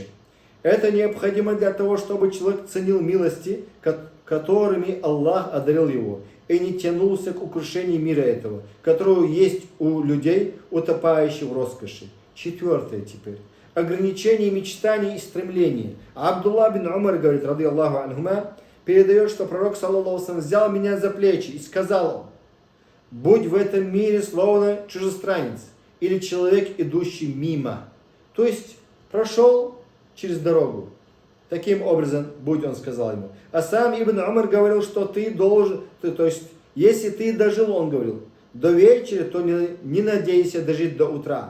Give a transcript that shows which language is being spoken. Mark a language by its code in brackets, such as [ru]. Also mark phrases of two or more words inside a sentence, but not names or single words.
[ru] Это необходимо для того, чтобы человек ценил милости, которыми Аллах одарил его, и не тянулся к украшению мира этого, которое есть у людей, утопающих в роскоши. Четвертое теперь. ограничений, мечтаний и стремлений. А Абдулла бин Умар говорит, [ar] رضي الله عنهما, [ru] передает, что пророк, [ar] صلى الله عليه وسلم, [ru] взял меня за плечи и сказал: будь в этом мире словно чужестранец или человек, идущий мимо. То есть прошел через дорогу. Таким образом, будь, он сказал ему. А сам Ибн Умар говорил, что ты должен, то есть, если ты дожил, он говорил, до вечера, то не надейся дожить до утра.